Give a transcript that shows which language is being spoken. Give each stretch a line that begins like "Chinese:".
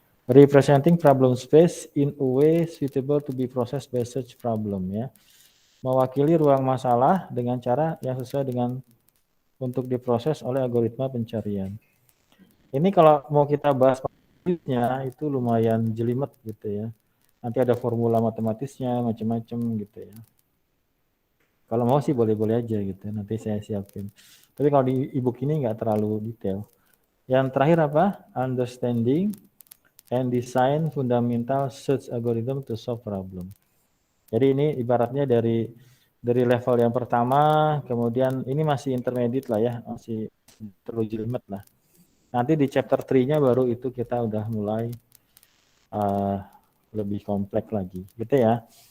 English: Representing problem space in a way suitable to be processed by search problem ya.
Indonesian: Mewakili ruang masalah dengan cara yang sesuai dengan untuk diproses oleh algoritma pencarian. Ini kalau mau kita bahas itu lumayan jelimet gitu ya. Nanti ada formula matematisnya macam-macam gitu ya. Kalau mau sih boleh-boleh aja gitu. Nanti saya siapin. Tapi kalau di e-book ini nggak terlalu detail. Yang terakhir apa?
English: Understanding and design fundamental search algorithm to solve problem.
Indonesian: Jadi ini ibaratnya dari level yang pertama, kemudian ini masih intermediate lah ya, masih terlalu jelimet lah. Nanti di chapter 3-nya baru itu kita udah mulai lebih kompleks lagi, gitu ya.